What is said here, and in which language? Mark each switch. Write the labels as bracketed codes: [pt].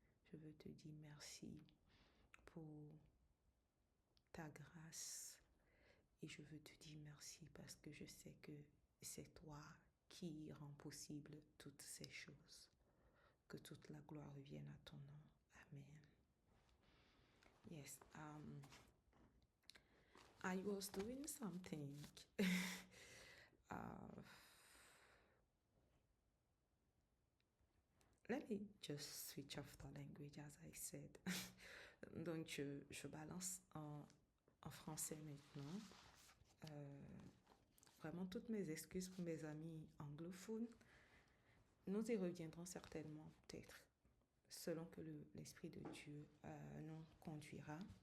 [fr] Je veux te dire merci pour ta grâce, et je veux te dire merci parce que je sais que c'est toi qui rend possible toutes ces choses. Que toute la gloire revienne à ton nom. Amen. [en] Yes, I was doing something. Let me just switch off the language, as I said. [fr] Donc, je balance en français maintenant. Vraiment toutes mes excuses pour mes amis anglophones. Nous y reviendrons certainement, peut-être, selon que l'Esprit de Dieu nous conduira.